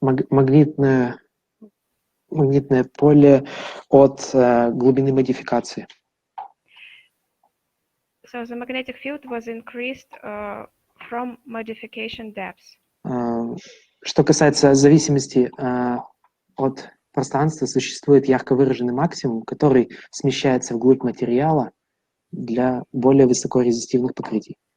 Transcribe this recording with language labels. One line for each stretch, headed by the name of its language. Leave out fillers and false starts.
Russian: Магнитное поле от глубины модификации.
English: So the magnetic field was increased from modification depths.
Russian: Что касается зависимости от пространства, существует ярко выраженный максимум, который смещается вглубь материала для более высокорезистивных покрытий.